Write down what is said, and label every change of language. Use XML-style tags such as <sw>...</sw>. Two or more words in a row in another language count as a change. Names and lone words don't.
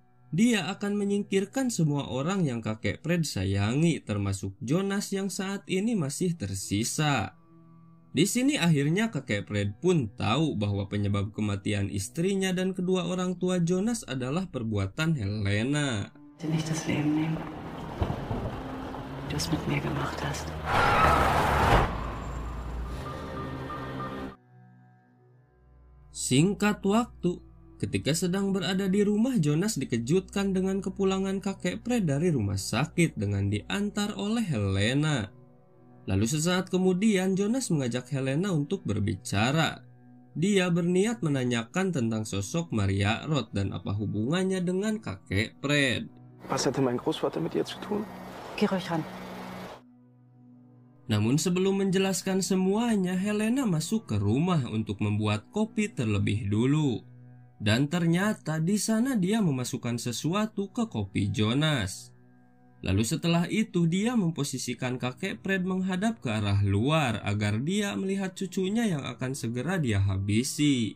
<id>Dia akan menyingkirkan semua orang yang kakek Fred sayangi, termasuk Jonas yang saat ini masih tersisa. Di sini akhirnya kakek Fred pun tahu bahwa penyebab kematian istrinya dan kedua orang tua Jonas adalah perbuatan Helena.</id> <de>Nicht das Leben nehmen. Du es mit mir gemacht hast.</de> <id>Singkat waktu, ketika sedang berada di rumah, Jonas dikejutkan dengan kepulangan kakek Fred dari rumah sakit dengan diantar oleh Helena. Lalu sesaat kemudian Jonas mengajak Helena untuk berbicara. Dia berniat menanyakan tentang sosok Maria Roth dan apa hubungannya dengan kakek Fred.</id> <de>Was hatte mein Großvater mit ihr zu tun? Geh ruhig ran.</de> <id>Namun sebelum menjelaskan semuanya, Helena masuk ke rumah untuk membuat kopi terlebih dulu. Dan ternyata di sana dia memasukkan sesuatu ke kopi Jonas. Lalu setelah itu dia memposisikan kakek Fred menghadap ke arah luar agar dia melihat cucunya yang akan segera dia habisi.</id>